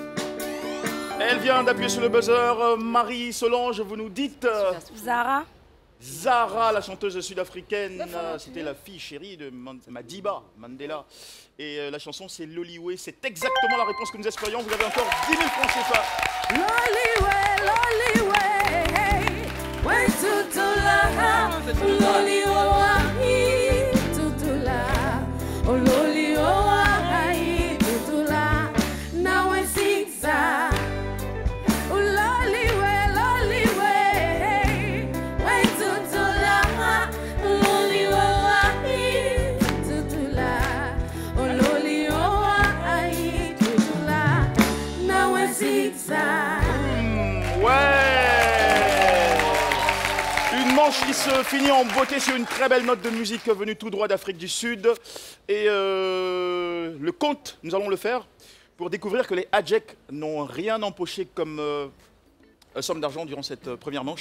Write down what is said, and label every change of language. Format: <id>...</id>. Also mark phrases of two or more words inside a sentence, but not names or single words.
<fr>Elle vient d'appuyer sur le buzzer. Marie, Solange, vous nous dites... Zara. Zara, la chanteuse sud-africaine, c'était la fille chérie de Madiba Mandela. Et la chanson, c'est Loliwe. C'est exactement la réponse que nous espérions. Vous avez encore 10 000 francs CFA. Loliwe, way tutula, loliwe, tutula, oh loliwe, tutula, now I sing sa. Oh loliwe, way tutula, loliwe, tutula, oh loliwe, tutula, now I sing sa. Une manche qui se finit en beauté sur une très belle note de musique venue tout droit d'Afrique du Sud. Et le compte, nous allons le faire pour découvrir que les Adjek n'ont rien empoché comme somme d'argent durant cette première manche.</fr>